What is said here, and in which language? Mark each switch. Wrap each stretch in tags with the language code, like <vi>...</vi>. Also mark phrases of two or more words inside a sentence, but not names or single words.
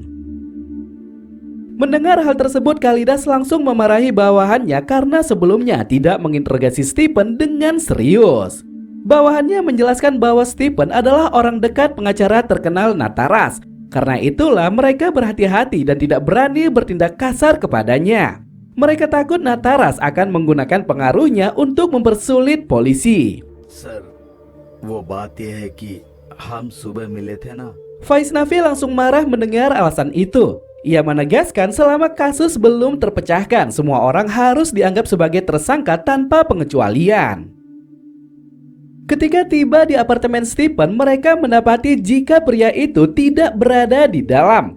<id>Mendengar hal tersebut, Khalidas langsung memarahi bawahannya karena sebelumnya tidak menginterogasi Stephen dengan serius. Bawahannya menjelaskan bahwa Stephen adalah orang dekat pengacara terkenal Nataras. Karena itulah mereka berhati-hati dan tidak berani bertindak kasar kepadanya. Mereka takut Nataras akan menggunakan pengaruhnya untuk mempersulit polisi.</id> <hi>Sir, वो बात ये है कि हम सुबह मिले थे ना.</hi> <id>Faiz Nafi langsung marah mendengar alasan itu. Ia menegaskan selama kasus belum terpecahkan, semua orang harus dianggap sebagai tersangka tanpa pengecualian. Ketika tiba di apartemen Stephen, mereka mendapati jika pria itu tidak berada di dalam.</id>